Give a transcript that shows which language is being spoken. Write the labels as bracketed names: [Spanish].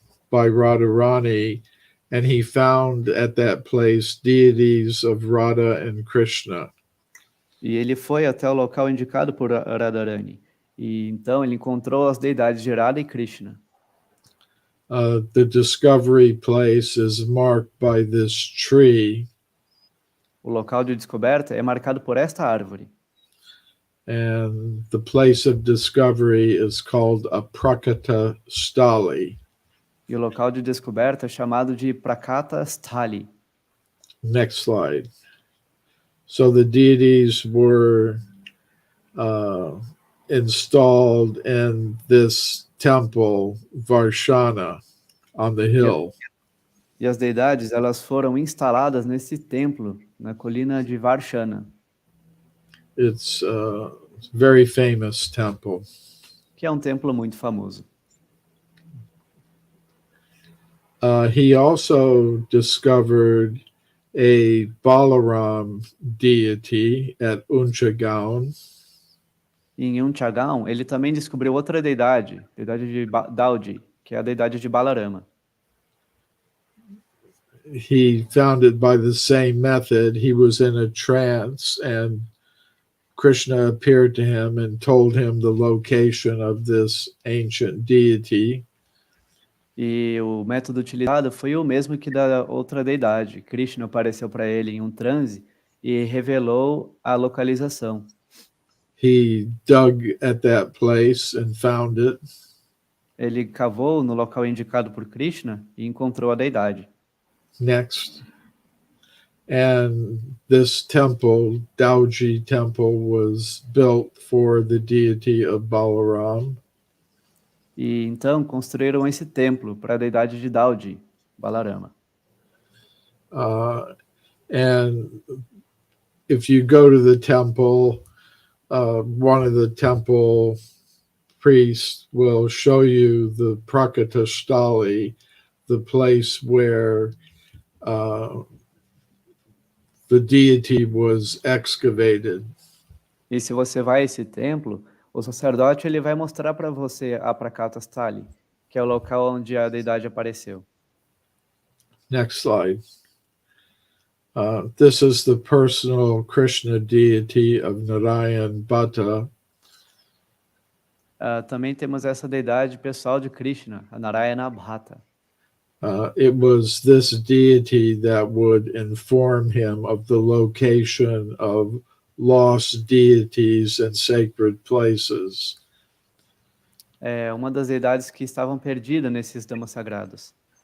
[English] by Radharani, and he found at that place deities of Radha and Krishna. [Portuguese] E ele foi até o local indicado por Radharani. E então ele encontrou as deidades de Radha e Krishna. [English] The discovery place is marked by this tree. [Portuguese] O local de descoberta é marcado por esta árvore. [English] And the place of discovery is called a Prakata Stali. [Portuguese] E o local de descoberta é chamado de Prakata Sthali. [English] Next slide. So the deities were installed in this temple, Varshana, on the hill. [Portuguese] E as deidades, elas foram instaladas nesse templo, na colina de Varshana. [English] It's a very famous temple. [Portuguese] Que é um templo muito famoso. [English] He also discovered a Balaram deity at Unchagaon. [Portuguese] Em Unchagaon, ele também descobriu outra deidade de Daudi, que é a deidade de Balarama. [English] He found it by the same method. He was in a trance and Krishna appeared to him and told him the location of this ancient deity. [Portuguese] E o método utilizado foi o mesmo que da outra deidade. Krishna apareceu para ele em um transe e revelou a localização. [English] He dug at that place and found it. [Portuguese] Ele cavou no local indicado por Krishna e encontrou a deidade. [English] Next. And this temple, Dauji temple, was built for the deity of Balaram. [Portuguese] E então construíram esse templo para a deidade de Daudi, Balarama. [English] And if you go to the temple, one of the temple priests will show you the Prakatastali, the place where the deity was excavated. [Portuguese] E se você vai a esse templo, o sacerdote ele vai mostrar para você a Prakata Stali, que é o local onde a deidade apareceu. [English] Next slide. This is the personal Krishna deity of Narayan Bhatta. [Portuguese] Também temos essa deidade pessoal de Krishna, a Narayana Bhatta. [English] It was this deity that would inform him of the location of lost deities and sacred places. [Portuguese] É uma das deidades que estavam perdidas nesses damas sagrados.